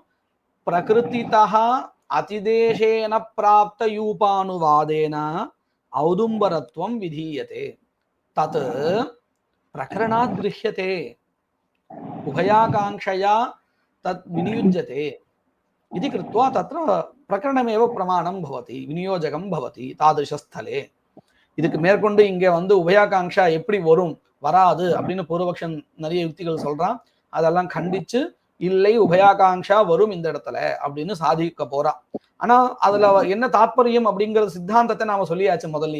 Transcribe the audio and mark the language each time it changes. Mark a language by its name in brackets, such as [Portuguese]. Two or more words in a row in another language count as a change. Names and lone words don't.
[Sanskrit] प्रकृतितः अतिदेशेन प्राप्त यूपानुवादेन औदुम्बरत्वं विधीयते तत् प्रकरणात् गृह्यते उभयाकाङ्क्षया तत् विनियुज्यते. इति कृत्वा तत्र प्रकरणमेव प्रमाणं भवति, विनियोजकं भवति तादृशस्थले. [Tamil] இதுக்கு மேற்கொண்டு இங்க வந்து உபயாகாங்ஷா எப்படி வரும் வராது அப்படின்னு பூர்வபக்ஷன் நிறைய யுக்திகள் சொல்றான். அதெல்லாம் கண்டிச்சு இல்லை உபயாகாங்ஷா வரும் இந்த இடத்துல அப்படின்னு சாதிக்க போறான். ஆனா அதுல என்ன தாத்பரியம் அப்படிங்கிற சித்தாந்தத்தை நாம சொல்லியாச்சு முதல்லயே.